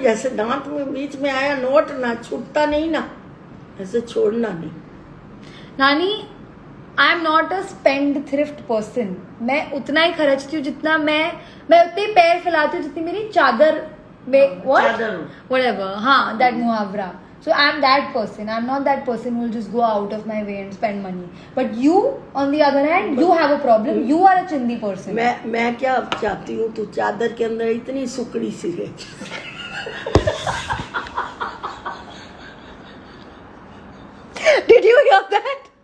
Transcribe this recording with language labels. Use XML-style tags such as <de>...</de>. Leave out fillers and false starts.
<hi>जैसे दांत में बीच में आया नोट ना छूटता नहीं ना, ऐसे छोड़ना नहीं.</hi> <en>नानी, I am not a spendthrift person.</en> <hi>मैं उतना ही खर्चती हूँ जितना मैं उतने ही पैर फैलाती हूँ जितनी मेरी चादर में.</hi> <en>Whatever. हाँ, that मुहावरा. So I'm that person. I'm not that person who will just go out of my way and spend money. But you, on the other hand, you have a problem. You are a chindi person.</en> <hi>मैं क्या चाहती हूँ, तू चादर के अंदर इतनी सुकड़ी सी रहे.</hi> <en>Did you hear that?</en>